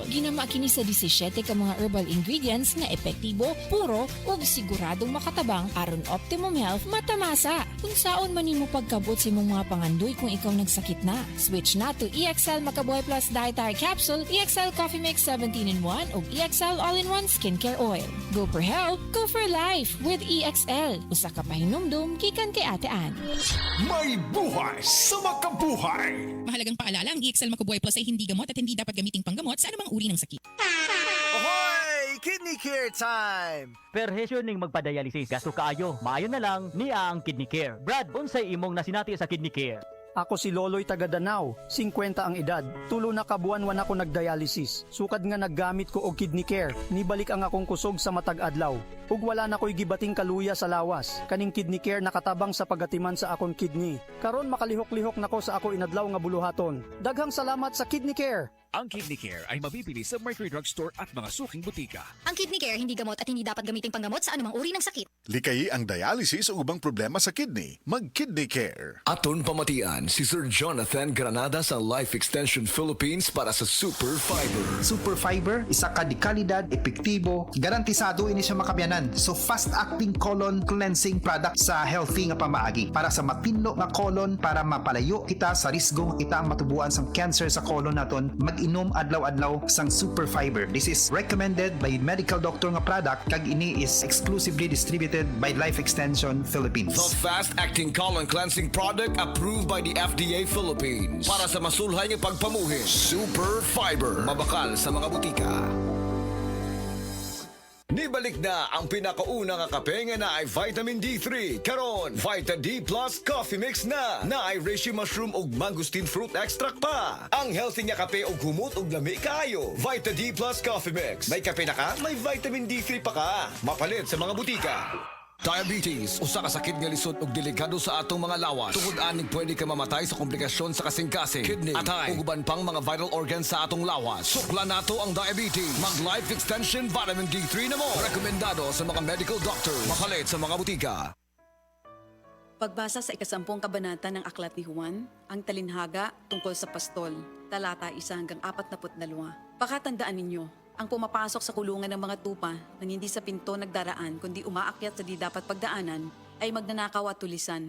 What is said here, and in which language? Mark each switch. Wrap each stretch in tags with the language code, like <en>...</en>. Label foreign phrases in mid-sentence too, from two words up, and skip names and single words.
<ceb>Ginama kini sa 17 ka mga</ceb> <en>herbal ingredients</en> <ceb>nga epektibo, puro ug siguradong makatabang aron</ceb> <en>optimum health</en> <ceb>matamasa. Kung saon man nimo pagkabot sa imong mga pangandoy kung ikaw nagsakit na, switch na to EXL Makabuhay Plus Dietary Capsule, EXL Coffee Mix 17-in-1 ug EXL All-in-One Skincare Oil.</ceb> <en>Go for health, go for life with EXL.</en> <ceb>Usa ka pahinumdum gikan kay Ate Ann. May buhay sa makabuhay.</ceb> <tl>Mahalagang paalala, ang EXL Makabuhay Plus ay hindi gamot at hindi dapat gamiting panggamot sa anumang uri ng sakit.</tl> <en>Ahoy! Kidney Care time!</en> <ceb>Perhesyo ning magpadialysis, gasto kaayo, maayo na lang niya ang Kidney Care. Brad, unsay imong nasinati sa Kidney Care? Ako si Loloy taga Danau, 50 ang edad. Tulo na kabuan-wan ako nagdialysis. Sukad nga naggamit ko og Kidney Care. Nibalik ang akong kusog sa matag adlaw. Ug wala na ko'y gibating kaluya sa lawas. Kaning Kidney Care nakatabang sa pagatiman sa akong kidney. Karon makalihok-lihok nako sa ako inadlaw nga buluhaton. Daghang salamat sa Kidney Care.</ceb> <tl>Ang Kidney Care ay mabibili sa Mercury Drugstore at mga suking butika. Ang Kidney Care hindi gamot at hindi dapat gamiting panggamot sa anumang uri ng sakit.</tl> <ceb>Likayi ang dialysis o ubang problema sa kidney. Mag-Kidney Care.</ceb> <hil>Aton pamatian si Sir Jonathan Granada sa Life Extension Philippines para sa Super Fiber. Super Fiber, isa ka di kalidad, epektibo, garantisado ini siya makabiyanan. So</hil> <en>fast-acting colon cleansing product</en> <hil>sa healthy nga pamaagi para sa mapinlo nga colon para mapalayo kita sa risgo kita ang matubuan sa cancer sa colon naton. Mag-inom adlaw-adlaw sang Super Fiber.</hil> <en>This is recommended by medical doctor nga product</en> <hil>kag ini</hil> <en>is exclusively distributed by Life Extension Philippines. The fast-acting colon cleansing product approved by the FDA Philippines</en> <hil>para sa masulhay nga pagpamuhin.</hil> <ceb>Super Fiber,</ceb> <hil>mabakal sa mga butika.</hil> <ceb>Nibalik na ang pinakauna nga kape nga na ay vitamin D3. Karon, Vita D Plus Coffee Mix na ay</ceb> <en>reishi mushroom</en> <ceb>ug</ceb> <en>mangosteen fruit extract</en> <ceb>pa. Ang healthy nga kape ug humot ug lami kaayo. Vita D Plus Coffee Mix. May kape na ka, may vitamin D3 pa ka. Mapalit sa mga butika. Diabetes, usa ka sakit nga lisod ug delikado sa atong mga lawas. Tungod anig pwede ka mamatay sa komplikasyon sa kasing-kasing, kidney, atay, ug uban pang mga</ceb> <en>vital organs</en> <ceb>sa atong lawas. Sukla nato ang diabetes. Mag Life Extension Vitamin D3 na mo. Rekomendado sa mga</ceb> <en>medical doctors.</en> <ceb>Makalit sa mga butika.</ceb> <tl>Pagbasa sa 10 kabanata ng Aklat ni Juan, ang talinhaga tungkol sa pastol, talata 1-42. Pakatandaan ninyo, ang pumapasok sa kulungan ng mga tupa nang hindi sa pinto nagdaraan kundi umaakyat sa di dapat pagdaanan ay magnanakaw at tulisan.</tl>